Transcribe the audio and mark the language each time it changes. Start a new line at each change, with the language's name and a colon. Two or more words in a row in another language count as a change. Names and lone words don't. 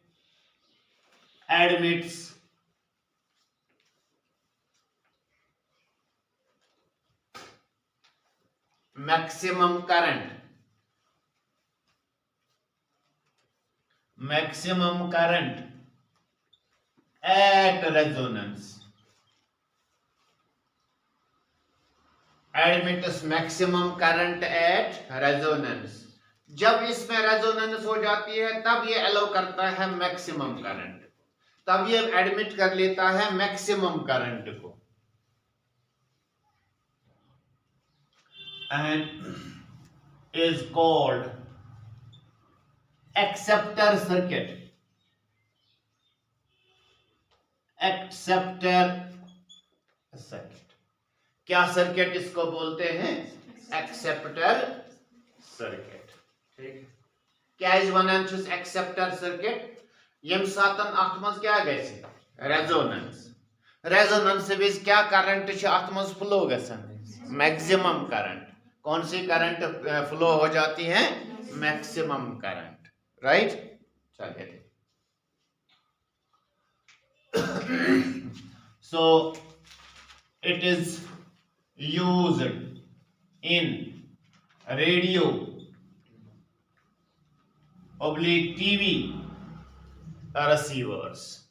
English: admits maximum current at resonance, admits maximum current at resonance।
Hindi: जब इसमें रेजोनेंस हो जाती है तब ये अलाउ करता है
English: maximum current,
Hindi: तब ये एडमिट कर लेता है
English: maximum current
Hindi: को,
English: and is called acceptor circuit. acceptor circuit,
Hindi: क्या सर्किट इसको बोलते हैं?
English: acceptor circuit.
Kashmiri: क्या इज वनान
English: acceptor circuit?
Kashmiri: यम सातन अत मज क्या गैसे रेजोनेंस, रेजोनेंस विज क्या करंट अत मज फ्लो गसन?
English: मैक्सिमम करंट।
Hindi: कौन सी करंट फ्लो हो जाती है?
English: मैक्सिमम करंट, राइट। चलिए, so it is used in radio oblique TV receivers।